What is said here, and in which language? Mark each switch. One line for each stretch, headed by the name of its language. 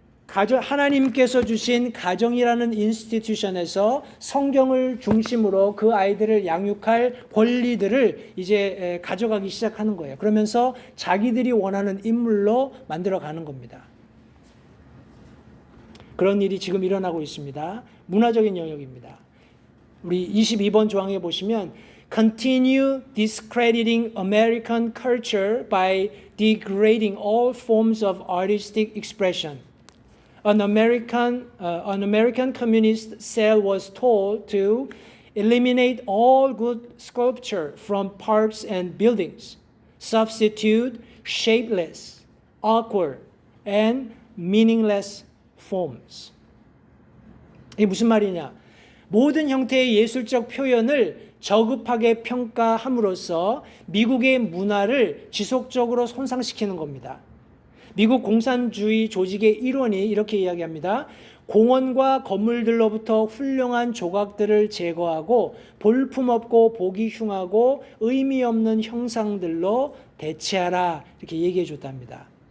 Korean: 하나님께서 주신 가정이라는 인스티튜션에서 성경을 중심으로 그 아이들을 양육할 권리들을 이제 가져가기 시작하는 거예요. 그러면서 자기들이 원하는 인물로 만들어가는 겁니다. 그런 일이 지금 일어나고 있습니다. 문화적인 영역입니다. 우리 22번 조항에 보시면
English: Continue discrediting American culture by degrading all forms of artistic expression. An American communist cell was told to eliminate all good sculpture from parks and buildings, substitute shapeless, awkward, and meaningless forms.
Korean: 이게 무슨 말이냐? 모든 형태의 예술적 표현을 저급하게 평가함으로써 미국의 문화를 지속적으로 손상시키는 겁니다. 미국 공산주의 조직의 일원이 이렇게 이야기합니다. 공원과 건물들로부터 훌륭한 조각들을 제거하고 볼품없고 보기 흉하고 의미 없는 형상들로 대체하라 이렇게 얘기해 줬답니다.